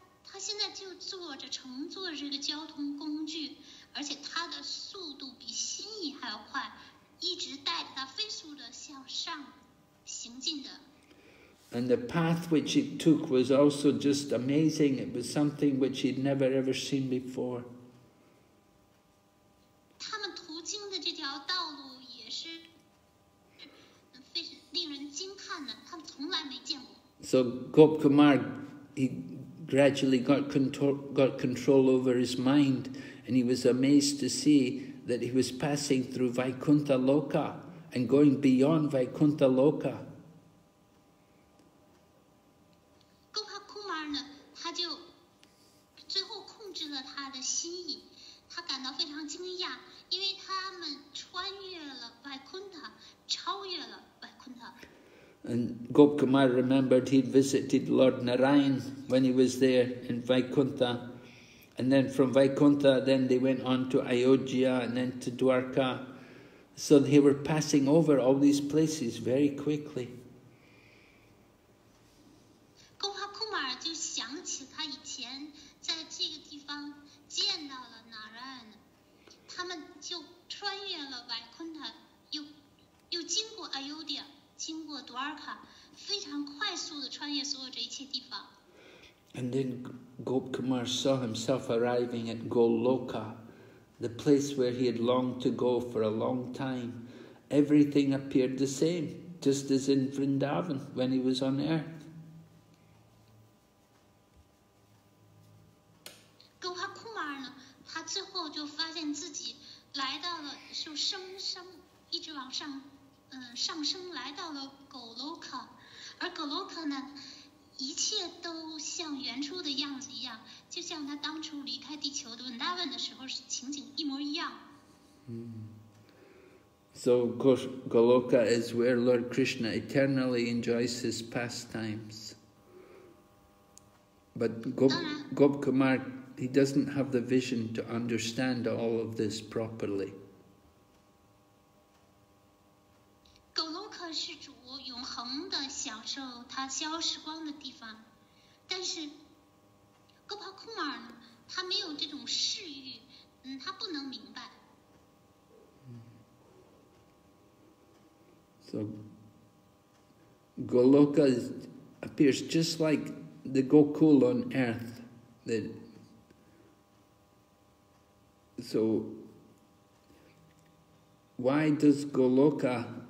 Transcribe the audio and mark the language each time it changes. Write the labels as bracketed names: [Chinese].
[Chinese] 他现在就乘坐这个交通工具，而且它的速度比心意还要快，一直带着它飞速的向上行进的。 [English] And the path which it took was also just amazing. It was something which he'd never ever seen before. [Chinese] 他们途经的这条道路也是非常令人惊叹的，他们从来没见过。 [English] So Gopakumar, he gradually got control over his mind, and he was amazed to see that he was passing through Vaikuntha Loka and going beyond Vaikuntha Loka. [Chinese] Gopakumar 呢，他就最后控制了他的心意，他感到非常惊讶，因为他们穿越了 Vaikuntha， 超越了 Vaikuntha。 [English] And Gopakumar remembered he'd visited Lord Narayan when he was there in Vaikuntha. And then from Vaikuntha, then they went on to Ayodhya and then to Dwarka. So they were passing over all these places very quickly. [Chinese] Gopakumar 就想起他以前在这个地方见到了 Narayan， 他们就穿越了 Vaikuntha， 又经过 Ayodhya。经过 Dwarka， 非常快速的穿越所有这一切地方。 [English] And then Gopakumar saw himself arriving at Goloka, the place where he had longed to go for a long time. Everything appeared the same, just as in Vrindavan when he was on earth. [Chinese] Gopakumar 呢，他最后就发现自己来到了，就一直往上。上升来到了 Goloka， 而 Goloka 呢，一切都像原初的样子一样，就像他当初离开地球的文达文的时候情景一模一样。 [English] So Goloka is where Lord Krishna eternally enjoys his pastimes. But Gopakumar, he doesn't have the vision to understand all of this properly. [Chinese] 是主永恒的享受他消时光的地方，但是 Gopakumar 呢，他没有这种视域，他不能明白。 [English] So Goloka appears just like the Gokul on earth. So why does Goloka